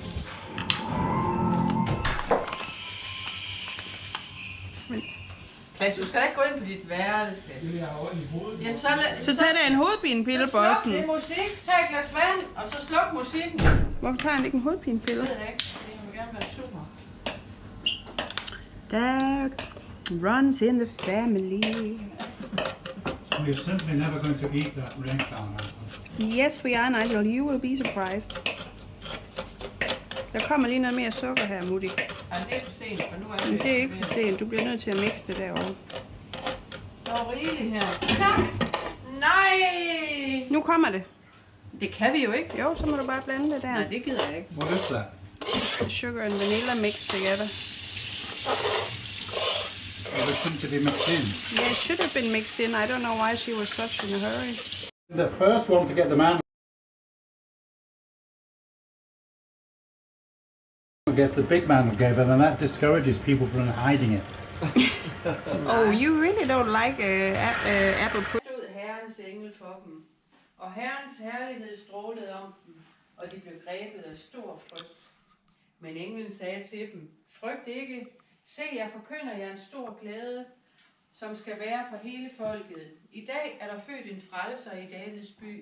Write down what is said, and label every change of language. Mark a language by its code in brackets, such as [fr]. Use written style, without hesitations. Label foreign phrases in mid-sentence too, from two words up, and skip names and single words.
[da] Klaas, du skal da ikke gå ind på dit værelse. Jeg har ondt i hovedet. Jamen, Så tag da en hovedpinepille, så sluk Bossen. det musik, tag et glas vand, og så sluk musikken. Hvorfor tager han ikke en hovedpinepille? Det ved jeg ikke, fordi han vil gerne være super. [en] That runs in the family. We're simply never going to eat that ring down there. Yes, we are, Nigel. You will be surprised. [da] Der kommer lige noget mere sukker her, Mutti. Ej, det er for sent, for nu er Men det er ikke for sent. Du bliver nødt til at mixe det derovre. Der er rigeligt her. Nej! Nu kommer det. Det kan vi jo ikke. Jo, så må du bare blande det der. Nej, det gider jeg ikke. [en] What is that? Sugar and vanilla mixed together. Well, it shouldn't be mixed in. Yeah, it should have been mixed in. I don't know why she was such in a hurry. The first one to get the man I guess the big man will give it, and that discourages people from hiding it. Oh, you really don't like apple pudding? [da] Stod Herrens engel for dem, og Herrens herlighed strålede om dem, og de blev grebet af stor frygt. Men englen sagde til dem, frygt ikke, se, jeg forkynder jer en stor glæde, som skal være for hele folket. I dag er der født en frelser i Davids by.